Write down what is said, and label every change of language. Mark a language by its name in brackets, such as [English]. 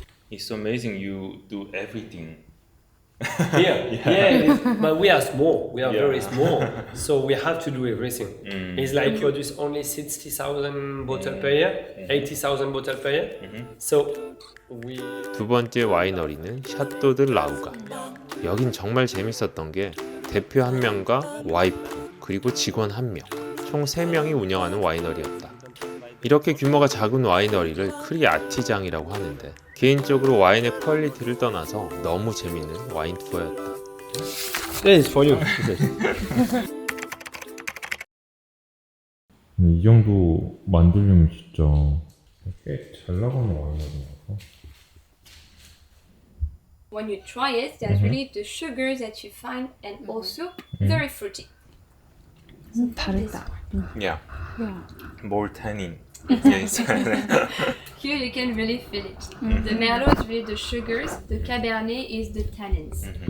[English] It's amazing you do everything. Yeah, but we are small. We are very small, so we have to do everything. It's like produce only 60,000 bottles per year, 80,000 bottles per year. So we. [Korean] 두 번째 와이너리는 샤또 드 라우가. 여긴 정말 재밌었던 게 대표 1명과 와이프 그리고 직원 1명, 총 3명이 운영하는 와이너리였다. 이렇게 규모가 작은 와이너리를 크리 아티장이라고 하는데 개인적으로 와인의 퀄리티를 떠나서 너무 재밌는 와인 투어였다. [English] It's for you. [Korean] 이 정도 만들려면 진짜 꽤 잘 나가는 와인이라서. [English] When you try it, there's really the sugars that you find and also very fruity. [Korean] 다르다. [English] Yeah. More tannin. Here you can really feel it. The Merlot is really the sugars, the Cabernet is the tannins.